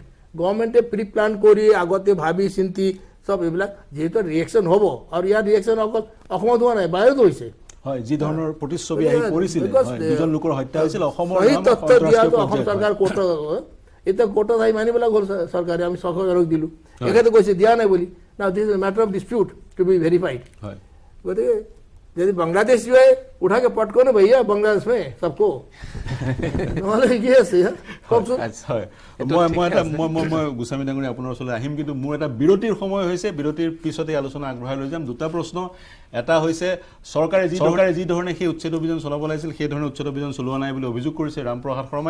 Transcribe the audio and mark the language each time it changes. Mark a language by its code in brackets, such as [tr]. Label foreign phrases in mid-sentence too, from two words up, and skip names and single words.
[as] গভৰ্ণমেণ্টে প্ৰি প্লান কৰি আগতে ভাবি চিন্তি চব এইবিলাক যিহেতু ৰিয়েকশ্যন হ'ব, আৰু ইয়াৰ ৰিয়েকশ্যন অকল অসমত হোৱা নাই, বাহিৰতো হৈছে। হয়, যি ধৰণৰ প্ৰতিচ্ছবি আহি পৰিছিল, দুজন লোকৰ হত্যা হৈছিল, অসমৰ তথ্য দিয়াটো অসম চৰকাৰ কোৰ্টত, এতিয়া কোৰ্টত আহি মানিবিলাক হ'ল চৰকাৰে, আমি 600জনক দিলোঁ। এখেতে কৈছে দিয়া নাই বুলি। [en] Now this is a matter of dispute to be verified. [as] গতিকে যদি বাংলাদেশ [hi] जो है उठा के पटको ना भैया बांग्लादेश में सबको [as] নহ'লে কি আছে কওকচোন। মই গোস্বামী ডাঙৰী আপোনাৰ ওচৰলৈ আহিম, কিন্তু মোৰ এটা বিৰতিৰ সময় হৈছে। বিৰতিৰ পিছতে আলোচনা আগবঢ়াই লৈ যাম। দুটা প্ৰশ্ন। এটা হৈছে চৰকাৰে যি ধৰণে সেই উচ্ছেদ অভিযান চলাব লাগিছিল, সেই ধৰণে উচ্ছেদ অভিযান চলোৱা নাই বুলি অভিযোগ কৰিছে ৰামপ্ৰসাদ শৰ্মাই।